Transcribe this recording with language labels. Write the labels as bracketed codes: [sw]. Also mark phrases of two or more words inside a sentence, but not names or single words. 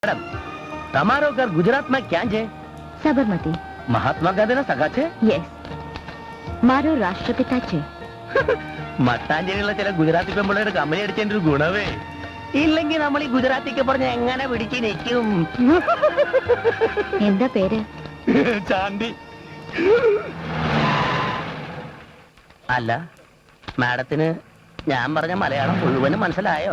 [gu] मैडम, તમારો ઘર ગુજરાતમાં ક્યાં છે? સાબરમતી. મહાત્મા ગાંધીના સગા છે? યસ, મારો રાષ્ટ્રપિતા છે. [ml] മട്ടാഞ്ചേരിയുള്ള ചില ഗുജറാത്തി പെമ്പിള്ളേരുടെ കമ്പനി അടിച്ചതിന്റെ ഒരു ഗുണവേ ഇല്ലെങ്കിൽ നമ്മൾ ഈ ഗുജറാത്തിക്ക് പറഞ്ഞ എങ്ങനെ പിടിച്ച് നിൽക്കും? എന്താ പേര്? ചാണ്ടി. അല്ല, മാഡത്തിന് ഞാൻ പറഞ്ഞ മലയാളം മുഴുവനും മനസ്സിലായോ?